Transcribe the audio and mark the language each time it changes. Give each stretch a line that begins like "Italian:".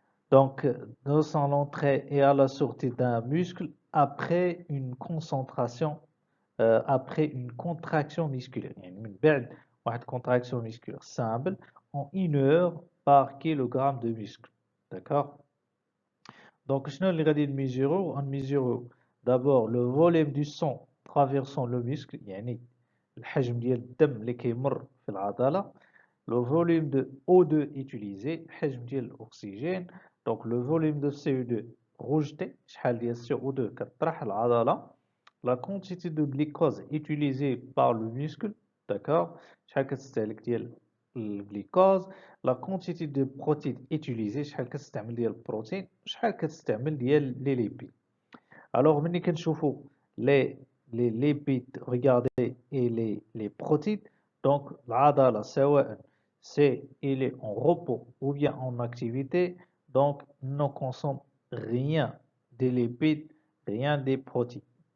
French: Donc, nous à l'entrée et à la sortie d'un muscle après une concentration, après une contraction musculaire.
Arabic: يعني من بعد واحد
French: contraction musculaire simple en 1 heure par kilogramme de muscle. D'accord?
Arabic: Donc, شنو اللي غادي نميزورو؟ غنميزورو
French: d'abord le volume du sang traversant le muscle
Arabic: يعني الحجم ديال الدم اللي كيمر في العضلة.
French: Le volume de O2 utilisé,
Arabic: حجم ديال الأكسجين.
French: Donc le volume de CO2 rejeté,
Arabic: شحال ديال CO2 كتطرح العضلة.
French: La quantité de glucose utilisée par le muscle, d'accord.
Arabic: شحال كتستهلك ديال الجلوكوز.
French: La quantité de protéines utilisée,
Arabic: شحال كتستعمل ديال البروتين. شحال كتستعمل ديال لي ليبيد.
French: Alors
Arabic: ملي كنشوفوا
French: les lipides, regardez, et les protéines. Donc, l'adala, c'est il est en repos ou bien en activité, donc ne consomme rien des lipides, rien des protéines.